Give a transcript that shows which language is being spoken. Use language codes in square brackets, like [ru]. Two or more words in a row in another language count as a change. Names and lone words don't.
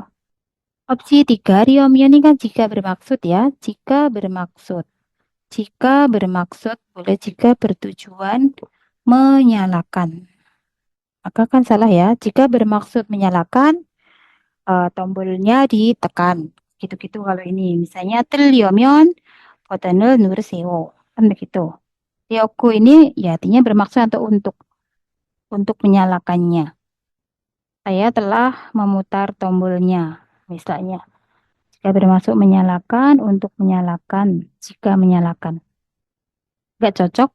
[id] Opsi 3, riomio ini kan jika bermaksud ya. Jika bermaksud. Jika bermaksud, boleh jika bertujuan menyalakan. Maka kan salah ya. Jika bermaksud menyalakan, tombolnya ditekan. Gitu-gitu kalau ini. Misalnya, [ko] 틀려면 버튼을 누르세요. [id] Kan begitu. Ryoku ini ya artinya bermaksud atau untuk menyalakannya. Saya telah memutar tombolnya. Misalnya. Jika bermaksud menyalakan, untuk menyalakan, jika menyalakan. Nggak cocok.